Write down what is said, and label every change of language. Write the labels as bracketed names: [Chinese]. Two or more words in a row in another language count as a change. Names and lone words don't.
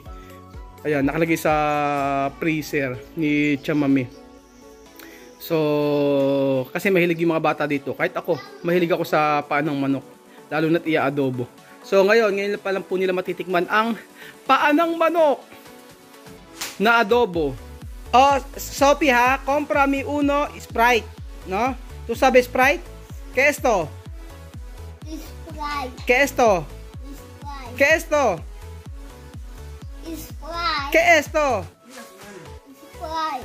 [Filipino] Ayan, nakalagay sa freezer ni Mami. So kasi mahilig yung mga bata dito. Kahit ako, mahilig ako sa paa ng manok, lalo na't i-adobo. So ngayon pa lang po nila matitikman ang paa ng manok na adobo. [Spanish] Oh, Sophie ha, compra mi uno Sprite, no? Tu sabes Sprite? ¿Qué esto? Sprite. ¿Qué esto? Sprite. ¿Qué esto? Sprite. ¿Qué esto? Sprite.